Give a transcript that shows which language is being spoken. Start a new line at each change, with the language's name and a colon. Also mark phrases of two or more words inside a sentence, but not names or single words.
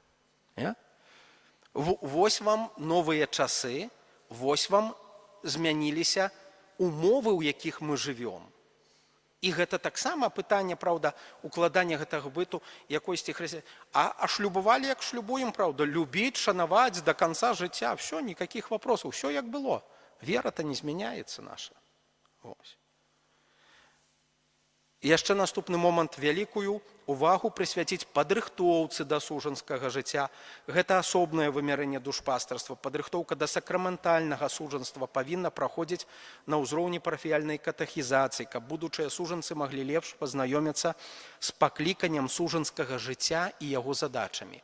Belarusian: Вось вам новыя часы, вось вам змяніліся умовы, у якіх мы жывём. І гэта таксама пытанне, праўда, укладання гэтага быту якойсьці хрысціянскай. А шлюбавалі, як шлюбуем, праўда, любіць, шанаваць
Russian: до конца
Belarusian: жыцця.
Russian: Все, никаких вопросов, все як было.
Belarusian: Вера-то не змяняецца наша. Ось. І яшчэ наступны момант, вялікую увагу прысвяціць падрыхтоўцы да сужанскага жыцця. Гэта асобнае вымярэнне душпастарства. Падрыхтоўка да сакраментальнага сужанства павінна праходзіць на ўзроўні парафіяльнай катэхізацыі, каб будучыя сужанцы маглі лепш пазнаёміцца з пакліканнем сужанскага жыцця і яго задачамі.